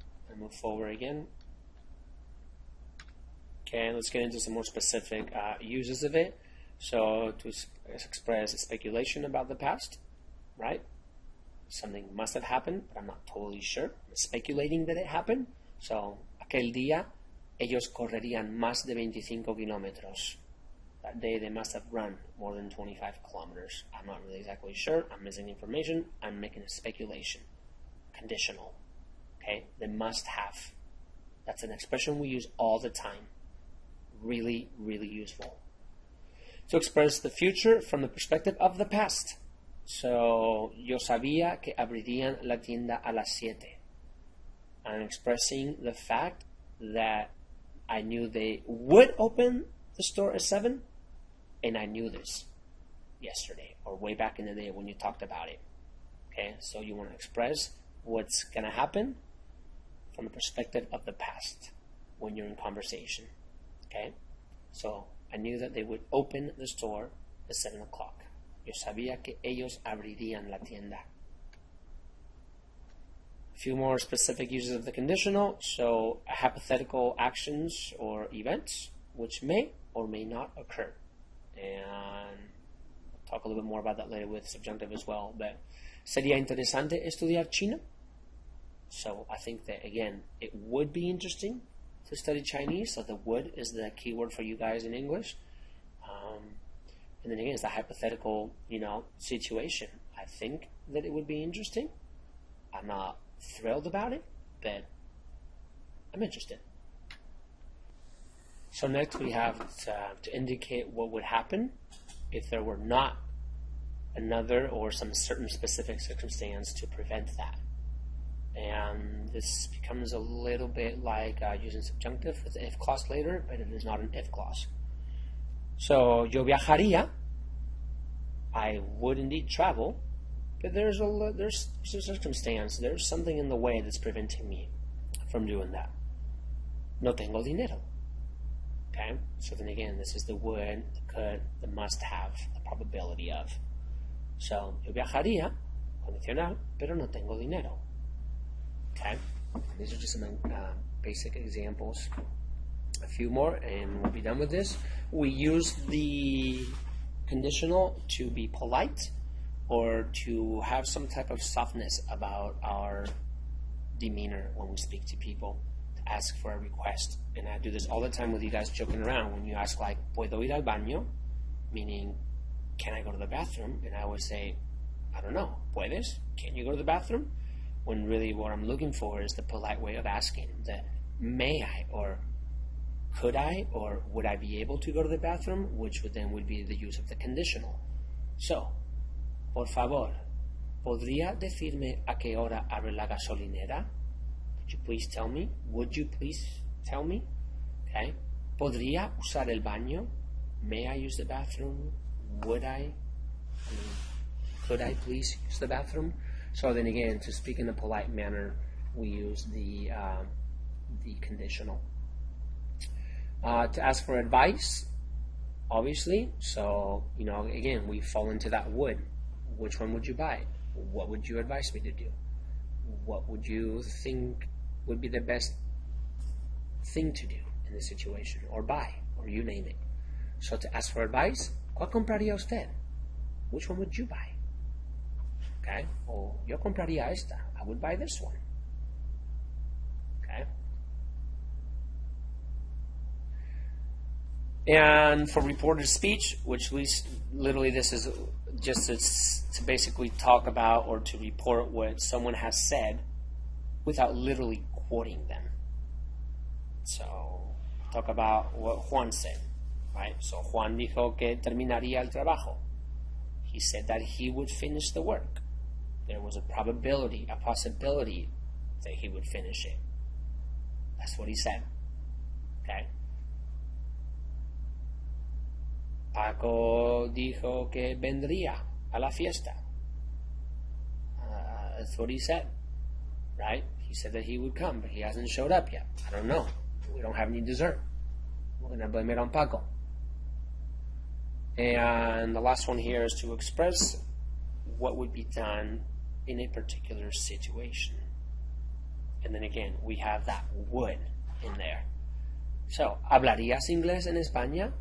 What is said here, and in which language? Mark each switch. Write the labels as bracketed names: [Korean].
[English] I'll move forward again. Okay, let's get into some more specific uses of it. So to express speculation about the past, right? Something must have happened, but I'm not totally sure. I'm speculating that it happened. [Spanish] So, aquel día, ellos correrían más de 25 kilómetros. [English] That day they must have run more than 25 kilometers. I'm not really exactly sure. I'm missing information. I'm making a speculation. Conditional. Okay? They must have. That's an expression we use all the time. Really, really useful. To express the future from the perspective of the past. [Spanish] So, yo sabía que abrirían la tienda a las 7. [English] I'm expressing the fact that I knew they would open the store at 7, and I knew this yesterday, or way back in the day when you talked about it. Okay, so you want to express what's going to happen from the perspective of the past when you're in conversation. Okay, so I knew that they would open the store at 7 o'clock. [Spanish] Yo sabía que ellos abrirían la tienda. [English] A few more specific uses of the conditional. So, hypothetical actions or events which may or may not occur. And I'll talk a little bit more about that later with subjunctive as well. [Spanish] But, ¿sería interesante estudiar chino? [English] So, I think that, again, it would be interesting to study Chinese. So, the would is the key word for you guys in English. And then again, it's a hypothetical, situation. I think that it would be interesting. I'm not thrilled about it, but I'm interested. So next we have to indicate what would happen if there were not another or some certain specific circumstance to prevent that. And this becomes a little bit like using subjunctive with the if clause later, but it is not an if clause. So, [Spanish] yo viajaría, [English] I would indeed travel, but there's a circumstance, there's something in the way that's preventing me from doing that. [Spanish] No tengo dinero. [English] Okay? So then again, this is the would, the could, the must have, the probability of. [Spanish] So, yo viajaría, condicional, pero no tengo dinero. [English] Okay? These are just some basic examples a few more and we'll be done with this. We use the conditional to be polite or to have some type of softness about our demeanor when we speak to people, to ask for a request. And I do this all the time with you guys joking around. When you ask like, [Spanish] ¿Puedo ir al baño? [English] Meaning, can I go to the bathroom? And I always say, I don't know, [Spanish] ¿puedes? [English] Can you go to the bathroom? When really what I'm looking for is the polite way of asking, the may I, or could I, or would I be able to go to the bathroom, which would be the use of the conditional. [Spanish] So, por favor, ¿podría decirme a qué hora abre la gasolinera? [English] Could you please tell me? Would you please tell me? Okay. [Spanish] ¿Podría usar el baño? [English] May I use the bathroom? Would I? Could I please use the bathroom? So then again, to speak in a polite manner, we use the conditional. To ask for advice, obviously. So, again, we fall into that would. Which one would you buy? What would you advise me to do? What would you think would be the best thing to do in this situation? Or buy, or you name it. So to ask for advice, [Spanish] ¿cuál compraría usted? [English] Which one would you buy? Okay? Or [Spanish] yo compraría esta. [English] I would buy this one. Okay? And for reported speech, which literally this is just to basically talk about or to report what someone has said without literally quoting them. So, talk about what Juan said, right? [Spanish] So Juan dijo que terminaría el trabajo. [English] He said that he would finish the work. There was a probability, a possibility that he would finish it. That's what he said. Okay? [Spanish] Paco dijo que vendría a la fiesta. [English] That's what he said, right? He said that he would come, but he hasn't showed up yet. I don't know. We don't have any dessert. We're going to blame it on Paco. And the last one here is to express what would be done in a particular situation. And then again, we have that would in there. [Spanish] So, ¿hablarías inglés en España?